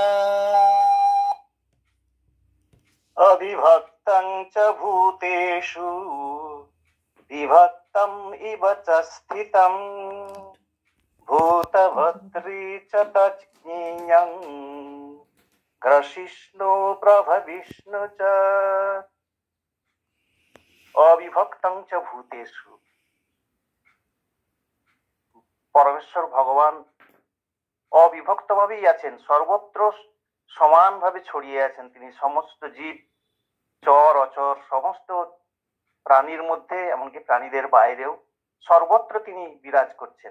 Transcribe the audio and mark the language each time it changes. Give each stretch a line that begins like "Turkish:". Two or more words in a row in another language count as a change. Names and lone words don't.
Sanskrit: অবিভক্তং চ ভূতেষু বিভক্তম ইব চ স্থিতং ভূতভর্তৃ চ তজ্ঞেয়ং গ্রসিষ্ণু প্রভবিষ্ণু চ অবিভক্তং চ ভূতেষু।
Bangla: পরমেশ্বর ভগবান অবিভক্ত ভাবেই আছেন, সর্বত্র সমানভাবে ছড়িয়ে আছেন। তিনি সমস্ত জীব, চর অচর, সমস্ত প্রাণীর মধ্যে, এমনকি প্রাণীদের বাইরেও সর্বত্র তিনি বিরাজ করছেন।